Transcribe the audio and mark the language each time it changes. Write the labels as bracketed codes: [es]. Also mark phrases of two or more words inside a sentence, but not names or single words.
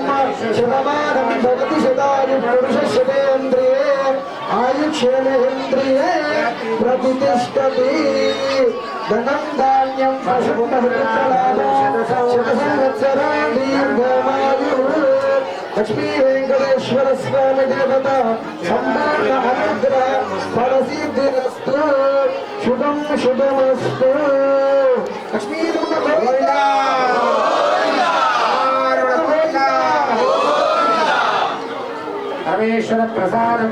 [sa] शतमानं भवति शतायु पुरुषशतेन्द्रिये आयुष्येन्द्रिये प्रतिष्ठति धनं धान्यं पशुपतिलाभो शतसंवत्सराणि दीर्घमायुः లక్ష్మీ వెంకటేశ్వర స్వామి దేవత సంపూర్ణ అనుగ్రహ ఫలసిద్ధిరస్తు శుభం శుభమస్తు. లక్ష్మీ పరమేశ్వర ప్రసాదం